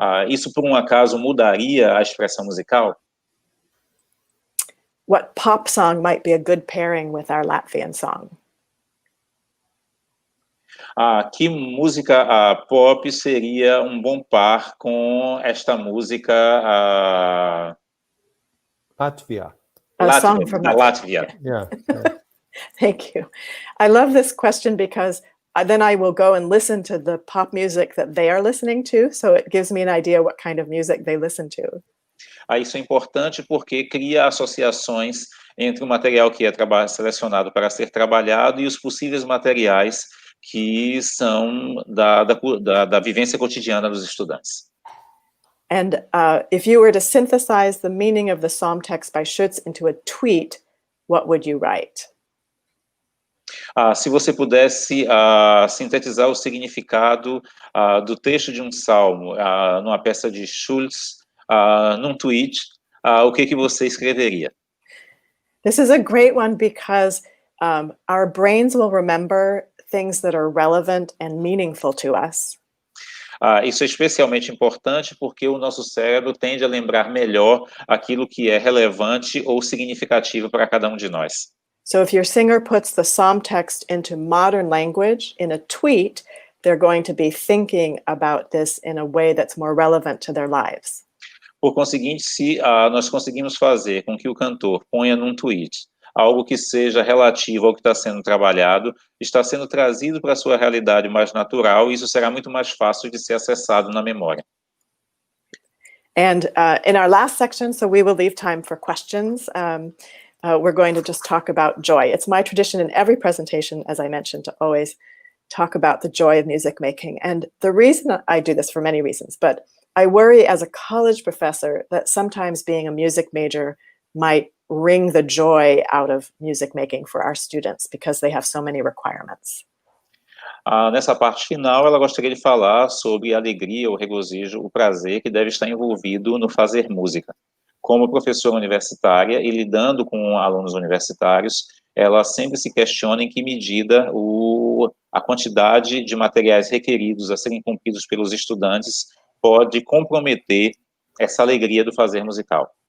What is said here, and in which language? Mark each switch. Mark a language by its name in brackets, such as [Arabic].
[Portuguese] Isso, por um acaso, mudaria a expressão musical? [English] What pop song might be a good pairing with our Latvian song? [Portuguese] Que música pop seria um bom par com esta música [English] Latvia. A song from [Portuguese] da Látvia? [English] Yeah. Thank you. I love this question because then I will go and listen to the pop music that they are listening to, so it gives me an idea what kind of music they listen to. [Portuguese] Isso é importante porque cria associações entre o material que é selecionado para ser trabalhado e os possíveis materiais que são da vivência cotidiana dos estudantes. [English] And if you were to synthesize the meaning of the psalm text by Schutz into a tweet, what would you write? [Portuguese] Se você pudesse sintetizar o significado do texto de um salmo numa peça de Schultz, num tweet, o que você escreveria? [English] This is a great one because our brains will remember things that are relevant and meaningful to us. [Portuguese] Isso é especialmente importante porque o nosso cérebro tende a lembrar melhor aquilo que é relevante ou significativo para cada um de nós. [English] So if your singer puts the psalm text into modern language in a tweet, they're going to be thinking about this in a way that's more relevant to their lives. [Portuguese] Por conseguinte, se nós conseguimos fazer com que o cantor ponha num tweet algo que seja relativo ao que está sendo trabalhado, está sendo trazido para a sua realidade mais natural, e isso será muito mais fácil de ser acessado na memória. [English] And in our last section, so we will leave time for questions, we're going to just talk about joy. It's my tradition in every presentation, as I mentioned, to always talk about the joy of music making. And the reason I do this, for many reasons, but I worry as a college professor that sometimes being a music major might wring the joy out of music making for our students because they have so many requirements. [Portuguese] Nessa parte final, ela gostaria de falar sobre a alegria, o regozijo, o prazer que deve estar envolvido no fazer música. Como professora universitária e lidando com alunos universitários, ela sempre se questiona em que medida a quantidade de materiais requeridos a serem cumpridos pelos estudantes pode comprometer essa alegria do fazer musical.